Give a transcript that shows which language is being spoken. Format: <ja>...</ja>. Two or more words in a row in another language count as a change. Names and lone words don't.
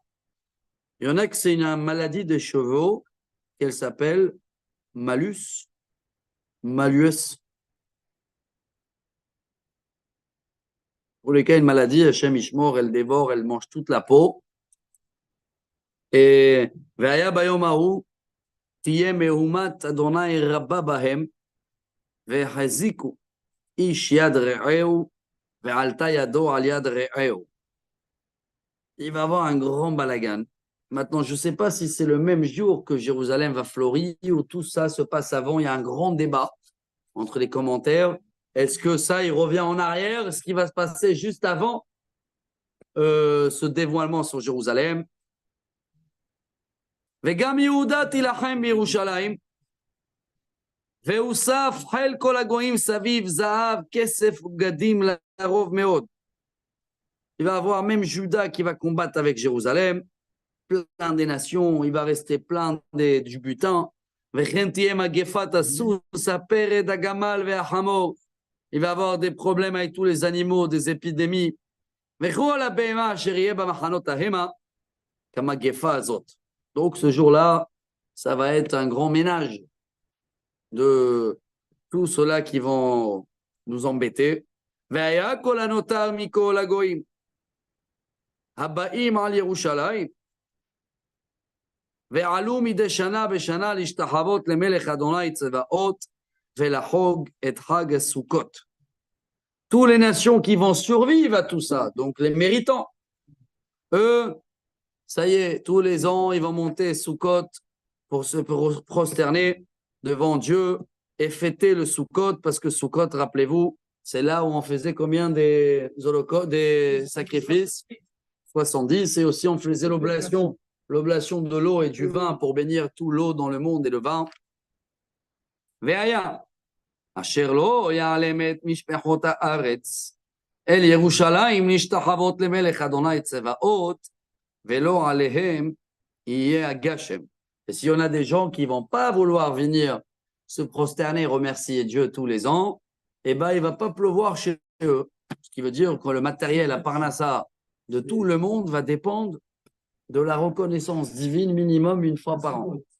<fr>Il y en a que c'est une maladie des chevaux qu'elle s'appelle malus. Pour les cas, une maladie,</fr> <he>השם ישמור,</he> <fr>elle dévore, elle mange toute la peau.</fr> <he>Et והיה ביום ההוא תהיה מהומת אדוני רבה בהם והחזיקו איש יד רעהו ועלתה ידו על יד רעהו.</he> <fr>Il va y avoir un grand balagan. Maintenant, je ne sais pas si c'est le même jour que Jérusalem va fleurir ou tout ça se passe avant. Il y a un grand débat entre les commentaires. Est-ce que ça, il revient en arrière? Est-ce qu'il va se passer juste avant ce dévoilement sur Jérusalem?</fr> <he>וגם יהודה תילחם בירושלים, והוסף חיל כל הגויים סביב זהב, כסף ובגדים לרוב מאוד.</he> <fr>Il va y avoir même Juda qui va combattre avec Jérusalem, plein des nations, il va rester plein du butin.</fr> <he>וכן תהיה מגפת הסוס, הפרד, הגמל והחמור.</he> <fr>Il va y avoir des problèmes avec tous les animaux, des épidémies.</fr> <he>וכל הבהמה אשר יהיה במחנות ההמה, כמגפה הזאת.</he> <fr>Donc, ce jour-là, ça va être un grand ménage de tous ceux-là qui vont nous embêter.</fr> <he>והיה כל הנותר מכל הגויים הבאים על ירושלים ועלו מדי שנה בשנה להשתחוות למלך אדוני צבאות ולחוג את חג הסוכות.</he> <fr>Tous les nations qui vont survivre à tout ça, donc les méritants, eux, ça y est, tous les ans, ils vont monter Sukkot pour se prosterner devant Dieu et fêter le Sukkot, parce que Sukkot, rappelez-vous, c'est là où on faisait combien des sacrifices? 70, et aussi on faisait l'oblation de l'eau et du vin pour bénir tout l'eau dans le monde et le vin.</fr> <he>והיה, אשר לא יעלם את משפחות הארץ, אל ירושלים להשתחוות למלך אדוני צבאות, ולא עליהם יהיה גשם.</he> <fr>Et s'il y en a des gens qui ne vont pas vouloir venir se prosterner et remercier Dieu tous les ans, eh ben, il ne va pas pleuvoir chez eux. Ce qui veut dire que le matériel à Parnassa de tout le monde va dépendre de la reconnaissance divine minimum une fois par an.</fr>